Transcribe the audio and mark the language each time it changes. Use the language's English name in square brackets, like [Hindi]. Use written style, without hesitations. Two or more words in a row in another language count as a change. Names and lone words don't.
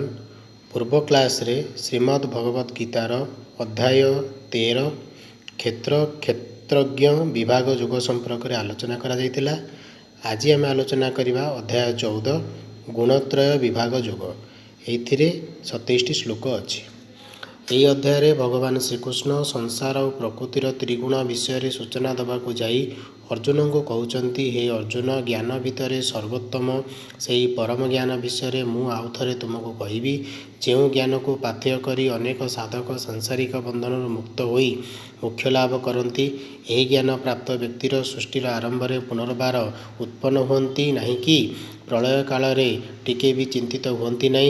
[Odia] ପୂର୍ବ କ୍ଲାସ ରେ ଶ୍ରୀମଦ୍ ଭଗବତ ଗୀତାର ଅଧ୍ୟାୟ 13 କ୍ଷେତ୍ର କ୍ଷେତ୍ରଜ୍ଞ ବିଭାଗ ଯୋଗ ସମ୍ପର୍କ ମେଁ ଆଲୋଚନା କରା ଯାଇଥିଲା। ଆଜି ଆମେ ଆଲୋଚନା କରିବା ଅଧ୍ୟାୟ 14 ଗୁଣତ୍ରୟ ବିଭାଗ ଯୋଗ। ଏଥିରେ 27 ଶ୍ଳୋକ ଅଛି। ଏହି ଅଧ୍ୟାୟରେ ଭଗବାନ ଶ୍ରୀକୃଷ୍ଣ ସଂସାର ଓ ପ୍ରକୃତିର ତ୍ରିଗୁଣ ବିଷୟରେ ସୂଚନା ଦେବାକୁ ଯାଇ ଅର୍ଜୁନଙ୍କୁ କହୁଛନ୍ତି, ହେ ଅର୍ଜୁନ, ଜ୍ଞାନ ଭିତରେ ସର୍ବୋତ୍ତମ ସେହି ପରମ ଜ୍ଞାନ ବିଷୟରେ ମୁଁ ଆଉ ଥରେ ତୁମକୁ କହିବି। ଯେଉଁ ଜ୍ଞାନକୁ ପାଥେୟ କରି ଅନେକ ସାଧକ ସାଂସାରିକ ବନ୍ଧନରୁ ମୁକ୍ତ ହୋଇ ମୋକ୍ଷ ଲାଭ କରନ୍ତି, ଏହି ଜ୍ଞାନ ପ୍ରାପ୍ତ ବ୍ୟକ୍ତିର ସୃଷ୍ଟିର ଆରମ୍ଭରେ ପୁନର୍ବାର ଉତ୍ପନ୍ନ ହୁଅନ୍ତି ନାହିଁ କି ପ୍ରଳୟ କାଳରେ ଟିକେ ବି ଚିନ୍ତିତ ହୁଅନ୍ତି ନାହିଁ।